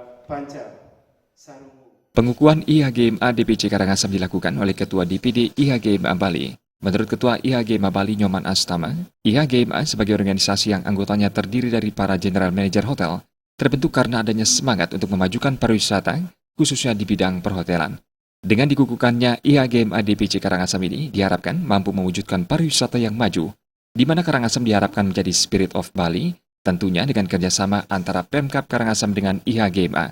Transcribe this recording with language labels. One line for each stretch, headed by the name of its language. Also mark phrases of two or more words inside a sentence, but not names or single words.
Indonesian: Panca Sarungu. Pengukuhan IHGMA DPC Karangasem dilakukan oleh Ketua DPD IHGMA Bali. Menurut Ketua IHGMA Bali Nyoman Astama, IHGMA sebagai organisasi yang anggotanya terdiri dari para
English: general manager
Indonesian: hotel, terbentuk karena adanya semangat untuk memajukan pariwisata, khususnya di bidang perhotelan. Dengan dikukuhkannya IHGMA DPC Karangasem ini diharapkan mampu mewujudkan pariwisata yang maju, di mana Karangasem diharapkan menjadi Spirit of Bali, tentunya dengan kerjasama antara Pemkab Karangasem dengan IHGMA.